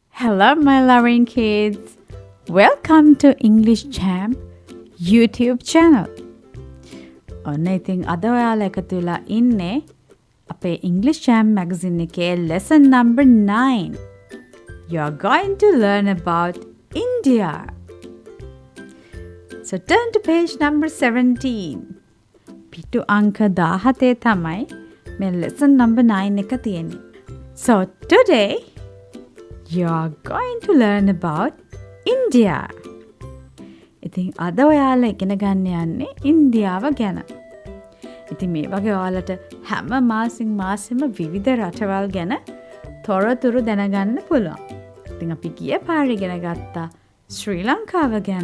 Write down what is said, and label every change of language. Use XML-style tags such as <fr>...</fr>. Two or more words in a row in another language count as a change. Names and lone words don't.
<en>Hello, my loving kids. Welcome to English Champ YouTube channel.</en> <si>ඔන්න ඉතින් අද ඔයාලා එකතු වෙලා ඉන්නේ අපේ English Champ magazine එකේ</si> <en>lesson number 9. You are going to learn about India. So turn to page number 17.</en> <si>පිටු අංක 17 තමයි මේ</si> <en>lesson number 9</en> <si>එක තියෙන්නේ.</si> <en>So today you are going to learn about India.</en> <si>ඉතින් අද ඔයාලා ඉගෙන ගන්න යන්නේ ඉන්දියාව ගැන. ඉතින් මේ වගේ ඔයාලට හැම මාසෙම විවිධ රටවල් ගැන තොරතුරු දැනගන්න පුළුවන්. ඉතින් අපි ගිය පාරේ ඉගෙන ගත්තා ශ්‍රී ලංකාව ගැන.</si>